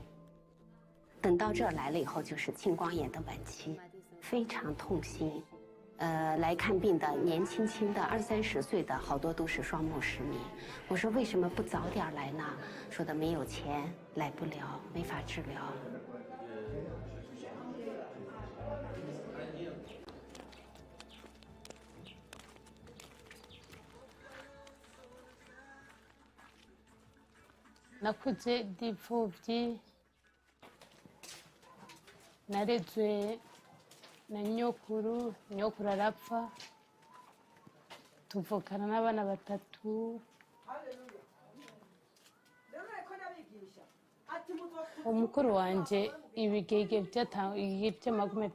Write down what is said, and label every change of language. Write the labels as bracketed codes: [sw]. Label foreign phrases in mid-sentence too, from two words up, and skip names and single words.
[zh] 等到这儿来了以后，就是青光眼的晚期，非常痛心。来看病的年轻的20-30岁的好多都是双目失明。我说为什么不早点来呢？说的没有钱，来不了，没法治疗。 [rn] nakuze ndi imfubyi narezwe na nyokuru arapfa tuvukana n'abana batatu umukuru wanje ibigege by'amagume